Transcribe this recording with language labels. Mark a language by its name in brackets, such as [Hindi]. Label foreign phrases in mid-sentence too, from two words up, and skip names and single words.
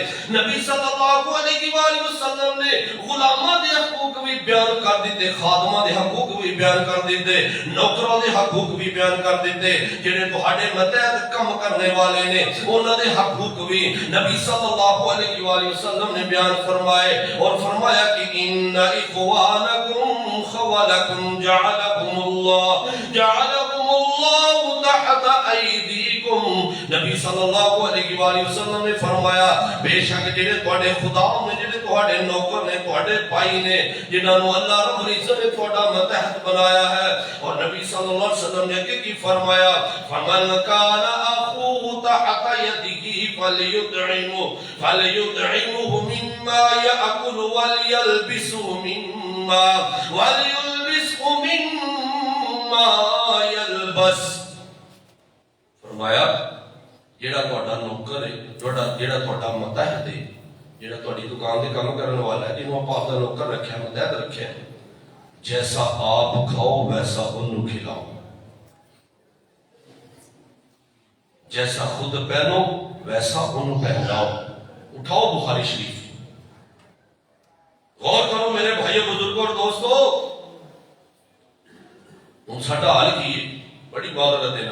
[Punjabi] نبی صلی اللہ علیہ وآلہ وسلم نے غلاماں دے حقوق بھی بیان کر دیتے، خادماں دے حقوق بھی بیان کر دیتے، نوکراں دے حقوق بھی بیان کر دیتے، جڑے تہاڈے متحد کم کرنے والے نے انہاں دے حقوق بھی نبی صلی اللہ علیہ وآلہ وسلم نے بیان فرمائے، اور فرمایا کہ [Arabic] ان اخوانکم خولکم جعلکم اللہ تحت ایدیکم۔ [Punjabi] نبی صلی اللہ علیہ وآلہ وسلم نے فرمایا بے شک جڑے تہاڈے خدا نے، جڑے تہاڈے نوکر نے، تہاڈے بھائی نے، جنہاں نو اللہ رب العزت نے تہاڈا متحد بنایا ہے۔ اور نبی صلی اللہ علیہ وسلم نے کی فرمایا [Arabic] فمن کان اخوہ تحت یدہ فلیطعمہ مما یأکل وليلبسه مما یلبس۔ [Punjabi] فرمایا جیڑا تہاڈا نوکر ہے، جیڑا تہاڈا متحد ہے، جیڑا تہاڈی دکان تے کام کرنے والا ہے، جنوں آپ اپنا نوکر رکھیا، متحد رکھیا ہے، جیسا آپ کھاؤ ویسا انہوں کھلاؤ، جیسا خود پہنو ویسا انہوں پہناؤ۔ اٹھاؤ بخاری شریف، غور کرو میرے بھائیو بزرگوں اور دوستو، ہم ساڈا حال کی ہے بڑی معذرت دے